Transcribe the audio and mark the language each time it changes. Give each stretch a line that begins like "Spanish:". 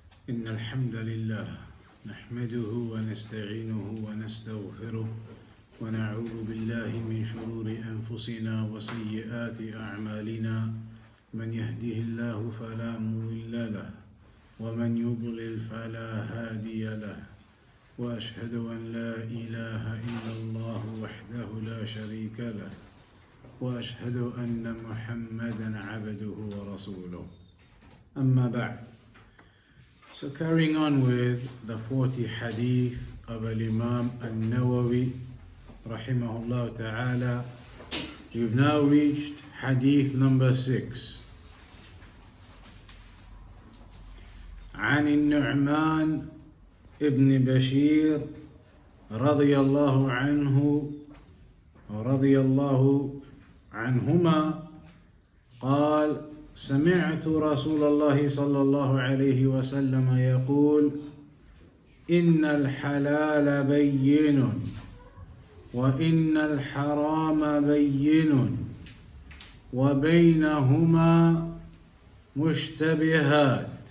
Arabic: إن الحمد لله نحمده ونستعينه ونستغفره ونعوذ بالله من شرور أنفسنا وسيئات أعمالنا من يهده الله فلا مضل له ومن يضلل فلا هادي له وأشهد أن لا إله إلا الله وحده لا شريك له وأشهد أن محمدا عبده ورسوله أما بعد.
English: So carrying on with the 40 hadith of Imam Nawawi rahimahullah ta'ala, we've now reached hadith number 6.
Arabic: عن النعمان ابن بشير رضي الله عنه ورضي الله عنهما قال سمعت رسول الله صلى الله عليه وسلم يقول إن الحلال بين وإن الحرام بين وبينهما مشتبهات